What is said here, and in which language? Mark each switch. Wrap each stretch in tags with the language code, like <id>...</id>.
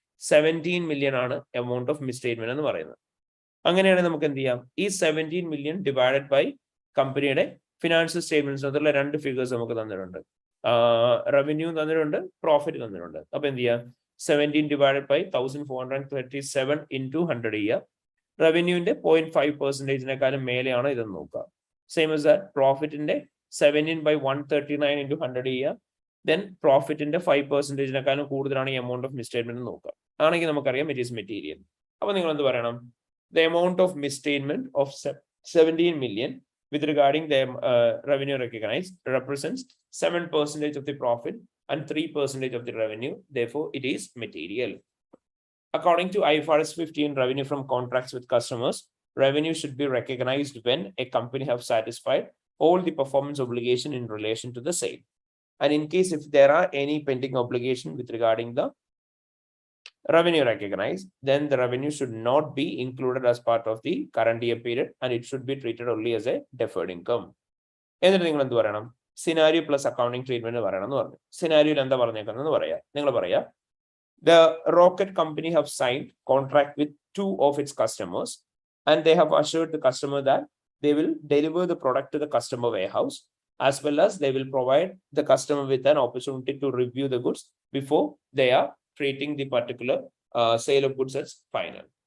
<ml>17 million ആണ് amount of മിസ്സ്റ്റേറ്റ്മെന്റ് എന്ന് പറയുന്നത്. അങ്ങനെയാണെങ്കിൽ നമുക്ക് എന്ത് ചെയ്യാം, ഈ 17 million ഡിവൈഡഡ് ബൈ കമ്പനിയുടെ ഫിനാൻഷ്യൽ സ്റ്റേറ്റ്മെന്റ്സ് അതിലുള്ള 2 ഫിഗേഴ്സ് നമുക്ക് തന്നിട്ടുണ്ട്. റവന്യൂ തന്നിട്ടുണ്ട്, പ്രോഫിറ്റ് തന്നിട്ടുണ്ട്. അപ്പൊ എന്ത് ചെയ്യാം, 17 ഡിവൈഡഡ് ബൈ 1437 into 100 ചെയ്യുക. റവന്യൂവിന്റെ 0.5%-നേക്കാളും മേലെയാണ് ഇതെന്ന് നോക്കുക.</ml> <en>Same as that പ്രോഫിറ്റിന്റെ 17 by 139 into 100 ചെയ്യുക.</en> <ml>ദെൻ പ്രോഫിറ്റിന്റെ 5%-നേക്കാളും കൂടുതലാണ് ഈ എമൗണ്ട് ഓഫ് മിസ്സ്റ്റേറ്റ്മെന്റ് നോക്കുക. ആണെങ്കിൽ നമുക്കറിയാം</ml> <en>It is material.</en> <ml>അപ്പൊ നിങ്ങൾ എന്ത് പറയണം?</ml> <en>The amount of misstatement of 17 million with regarding the revenue recognized represents 7% of the profit and 3% of the revenue. Therefore, it is material. According to IFRS 15, revenue from contracts with customers, revenue should be recognized when a company have satisfied all the performance obligation in relation to the sale. And in case if there are any pending obligation with regarding the revenue recognized, then the revenue should not be included as part of the current year period and it should be treated only as a deferred income.</en> <ml>എന്നിട്ട് നിങ്ങൾ എന്ത് പറയണം? Scenario plus accounting treatment പറയണം എന്ന് പറഞ്ഞു. സിനാരിയോയിൽ എന്താ പറഞ്ഞേക്കുന്നത് പറയാ, നിങ്ങൾ പറയാ,</ml> <en>the rocket company have signed contract with 2 of its customers and they have assured the customer that they will deliver the product to the customer warehouse, as well as they will provide the customer with an opportunity to review the goods before they are treating the particular sale of goods as final.</en>